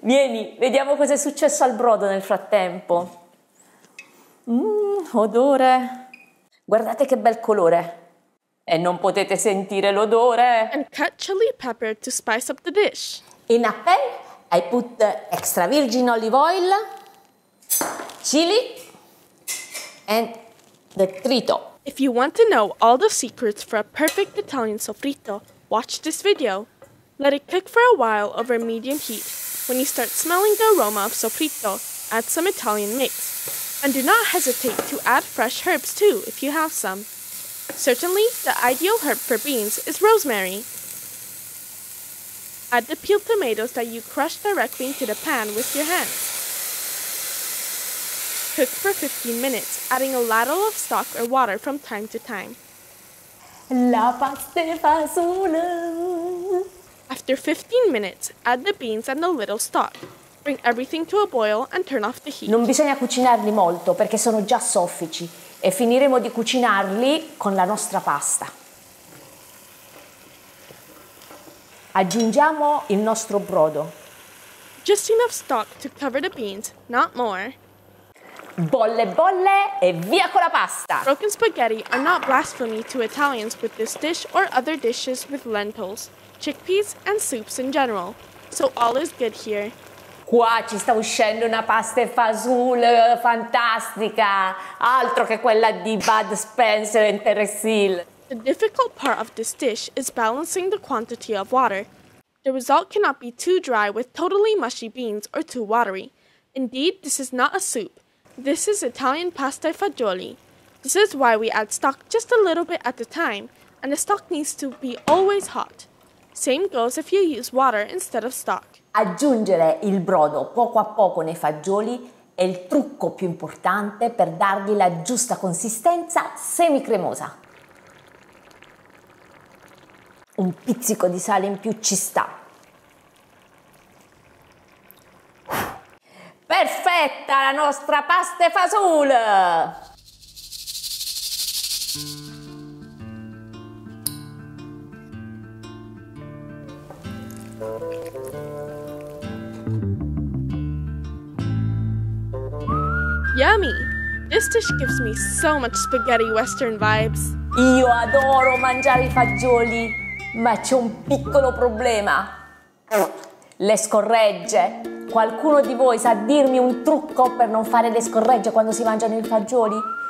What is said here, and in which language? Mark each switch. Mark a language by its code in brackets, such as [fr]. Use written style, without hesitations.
[it] Vieni, vediamo cosa è successo al brodo nel frattempo. Odore. Guardate che bel colore. E non potete sentire l'odore. [en] And cut chili pepper to spice up the dish. In a pan, I put extra virgin olive oil, chili, and the trito. If you want to know all the secrets for a perfect Italian sofrito, watch this video. Let it cook for a while over medium heat. When you start smelling the aroma of sofrito, add some Italian mix. And do not hesitate to add fresh herbs too if you have some. Certainly, the ideal herb for beans is rosemary. Add the peeled tomatoes that you crush directly into the pan with your hands. Cook for 15 minutes, adding a ladle of stock or water from time to time. [it] La pasta e fagioli. [en] After 15 minutes, add the beans and the little stock. Bring everything to a boil and turn off the heat. [it] Non bisogna cucinarli molto perché sono già soffici e finiremo di cucinarli con la nostra pasta. Aggiungiamo il nostro brodo. [en] Just enough stock to cover the beans, not more. [it] Bolle bolle e via con la pasta! [en] Broken spaghetti are not blasphemy to Italians with this dish or other dishes with lentils, chickpeas, and soups in general. So all is good here. [it] Qua ci sta uscendo una pasta e fagioli fantastica, altro che quella di Bud Spencer and Terence Hill. [en] The difficult part of this dish is balancing the quantity of water. The result cannot be too dry with totally mushy beans or too watery. Indeed, this is not a soup. This is Italian pasta e fagioli. This is why we add stock just a little bit at a time, and the stock needs to be always hot. Same goes if you use water instead of stock. [it] Aggiungere il brodo poco a poco nei fagioli è il trucco più importante per dargli la giusta consistenza semicremosa. Un pizzico di sale in più ci sta. Perfetta la nostra pasta e fagioli! [en] Yummy! This dish gives me so much spaghetti western vibes. [it] Io adoro mangiare i fagioli, ma c'è un piccolo problema. Le scorregge. Qualcuno di voi sa dirmi un trucco per non fare le scorregge quando si mangiano i fagioli?